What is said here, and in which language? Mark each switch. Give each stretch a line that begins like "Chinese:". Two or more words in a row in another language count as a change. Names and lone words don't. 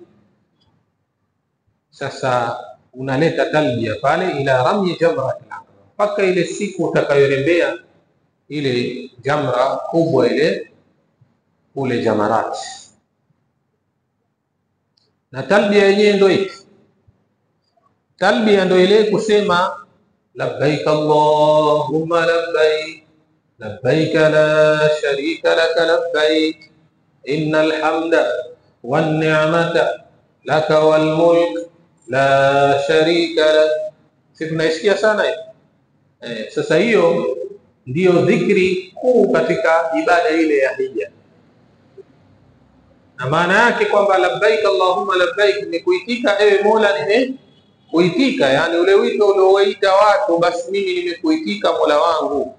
Swahili: Sasa unaleta talbiya pale ila
Arabic: رمي جمرة العقبة,
Swahili: mpaka ile siku utakayorembea ile jamra kubwa ile kule Jamarat. Na talbiya yenyewe ndio hii talbiya, ndio ile kusema
Arabic: لبيك اللهم لبيك لبيك لا شريك لك لبيك إن الحمد والنعمة لك والملك لا شريك لك.
Swahili: Sisi tunaisikia sana hiyo. Sasa hiyo ndiyo dhikri kuu katika ibada ile ya hija, na maana yake kwamba
Arabic: لبيك اللهم لبيك
Swahili: ni kuitika, ewe Mola nimekuitika, yani ule wito uliowaita watu, basi mimi nimekuitika Mola wangu.